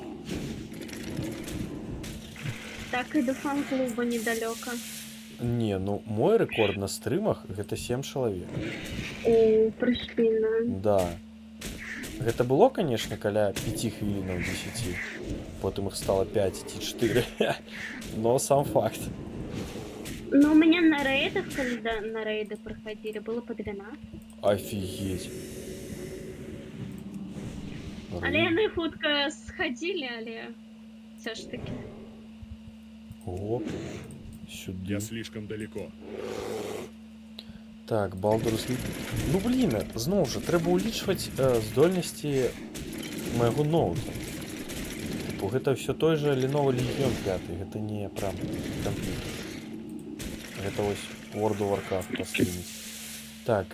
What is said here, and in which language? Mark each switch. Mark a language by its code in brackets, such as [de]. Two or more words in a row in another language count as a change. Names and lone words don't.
[be] Так і до фан-клуба недалёка. Не, ну мой рэкорд на стрымах гэта 7 чалавек. О, прышпільна. Да. Гэта было, конечно, каля 5 хвілінаў 10. Потым іх стало 5 ці 4. [ru] Но сам факт. Ну, у меня на рейдах, когда на рейды проходили, было по 12. Офігеть. [be] Але яны хутка схадзілі, але [ru] все ж таки. [be] Оп. Сюды. [ru] Я слишком далеко. Так, Baldur's Gate. [be] Ну блін, зноў жа, трэба ўлічваць здольнасці майго ноута. Типу, гэта ўсё той же Lenovo Legion 5, гэта не прям камп'ютер. Гэта вось World of Warcraft паслініць. Так,